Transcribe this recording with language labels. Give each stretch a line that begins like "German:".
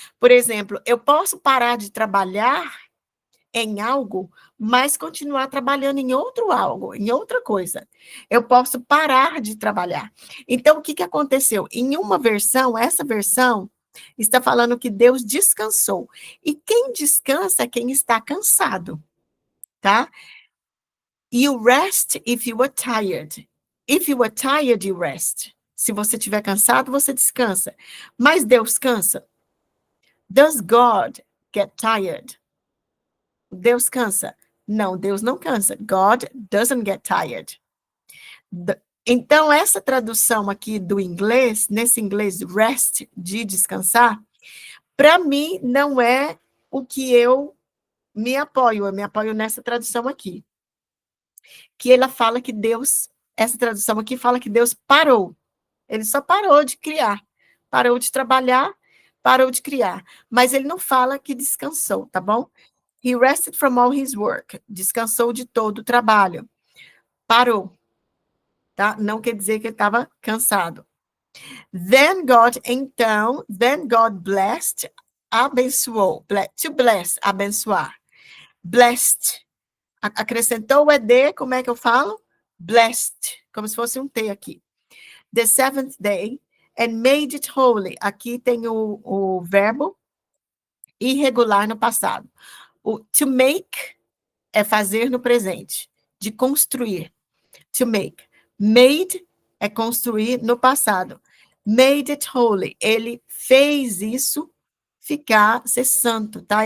Portuguese: Por exemplo, eu posso parar de trabalhar em algo, mas continuar trabalhando em outro algo, em outra coisa. Eu posso parar de trabalhar. Então, o que aconteceu? Em uma versão, essa versão está falando que Deus descansou. E quem descansa é quem está cansado, tá?
English: You rest if you are tired. If you are tired, you rest.
Portuguese: Se você estiver cansado, você descansa. Mas Deus cansa?
English: Does God get tired?
Portuguese: Deus cansa? Não, Deus não cansa.
English: God doesn't get tired.
Portuguese: Então, essa tradução aqui do inglês, nesse inglês rest, de descansar, para mim não é o que eu me apoio nessa tradução aqui. Que ela fala que Deus, essa tradução aqui fala que Deus parou. Ele só parou de criar. Parou de trabalhar, parou de criar. Mas ele não fala que descansou, tá bom?
English: He rested from all his work.
Portuguese: Descansou de todo o trabalho. Parou. Tá? Não quer dizer que ele estava cansado.
English: Then God blessed,
Portuguese: abençoou. To bless, abençoar. Blessed. Acrescentou o ED, como é que eu falo? Blessed. Como se fosse um T aqui.
English: The seventh day, and made it holy.
Portuguese: Aqui tem o verbo irregular no passado. O to make é fazer no presente, de construir. To make. Made é construir no passado.
English: Made it holy.
Portuguese: Ele fez isso ser santo, tá?